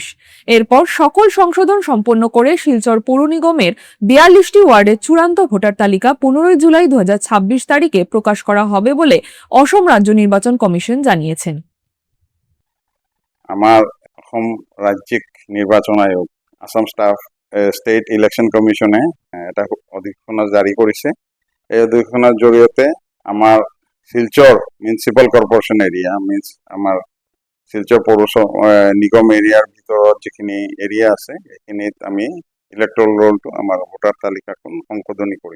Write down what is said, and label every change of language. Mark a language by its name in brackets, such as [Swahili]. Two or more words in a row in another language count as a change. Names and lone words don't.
[Bangla] এরপর সকল সংশোধন সম্পন্ন করে শিলচর পৌর নিগমের 42টি ওয়ার্ডের চূড়ান্ত ভোটার তালিকা 15ই জুলাই 2026 তারিখে প্রকাশ করা হবে বলে অসম রাজ্য নির্বাচন কমিশন জানিয়েছেন। [Assamese] আমার অসম রাজ্যিক নির্বাচন আয়োগ আসাম ষ্টেট ইলেকশ্যন কমিশনে এটা অধিসূচনা জাৰি কৰিছে। এই অধিসূচনাৰ জৰিয়তে আমাৰ শিলচৰ [English] municipal corporation area [Assamese] আমাৰ শিলচৰ পৌৰ নিগম এৰিয়াৰ ভিতৰত যিখিনি এৰিয়া আছে সেইখিনিত আমি ইলেক্ট্ৰল ৰোলটো আমাৰ ভোটাৰ তালিকাখন সংশোধনী কৰিম।